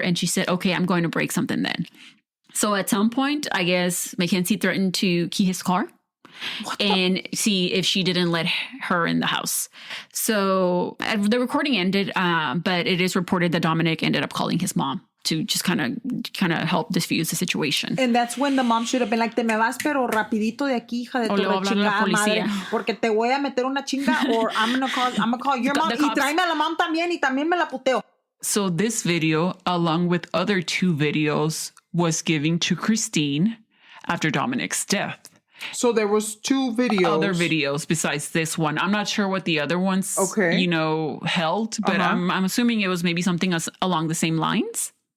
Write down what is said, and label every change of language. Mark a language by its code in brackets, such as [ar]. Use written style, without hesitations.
[en] And she said, "Okay, I'm going to break something then." So at some point, I guess Mackenzie threatened to key his car and see if she didn't let her in the house. So the recording ended, but it is reported that Dominic ended up calling his mom to just kind of help diffuse the situation. And that's when the mom should have been like, [es] "Te me vas pero rapidito de aquí, hija de tu chingada madre, porque te voy a meter una chinga, [en] or I'm gonna call your mom, [es] y tráeme a la mom también, y también me la puteo." [en] So this video, along with other 2 videos, was given to Christine after Dominic's death. So there was 2 videos. Other videos besides this one. I'm not sure what the other ones, held, but I'm assuming it was maybe something along the same lines.